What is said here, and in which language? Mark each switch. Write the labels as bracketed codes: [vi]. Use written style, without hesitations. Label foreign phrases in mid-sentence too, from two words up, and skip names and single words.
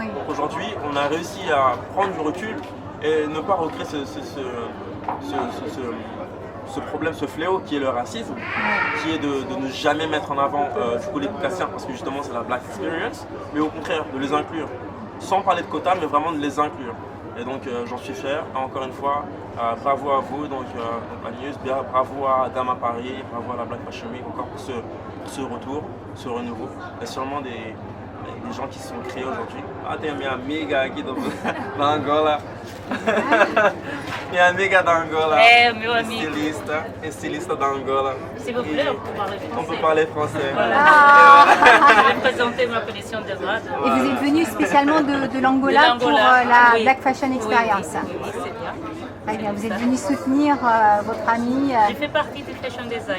[fr] Donc aujourd'hui, on a réussi à prendre du recul et ne pas recréer ce problème, ce fléau qui est le racisme, qui est de ne jamais mettre en avant les caucasiens parce que justement c'est la Black Experience, mais au contraire de les inclure, sans parler de quotas mais vraiment de les inclure. Et donc j'en suis fier, encore une fois, bravo à vous, donc la news, bravo à Adama Paris, bravo à la Black Fashion Week encore pour ce retour, ce renouveau. Il y a sûrement des gens qui se sont créés aujourd'hui. [pt] Ah, tem a minha amiga aqui da Angola. Minha amiga da Angola. É, meu amigo. Estilista da Angola. [fr] S'il vous plaît, on peut parler On peut français. parler français. Je vais présenter ma collection de mode. Et vous êtes venu spécialement de l'Angola pour la oui. Black Fashion Experience. Oui, c'est bien. Très bien, vous êtes venu soutenir votre ami. Je fais partie du [en] fashion design.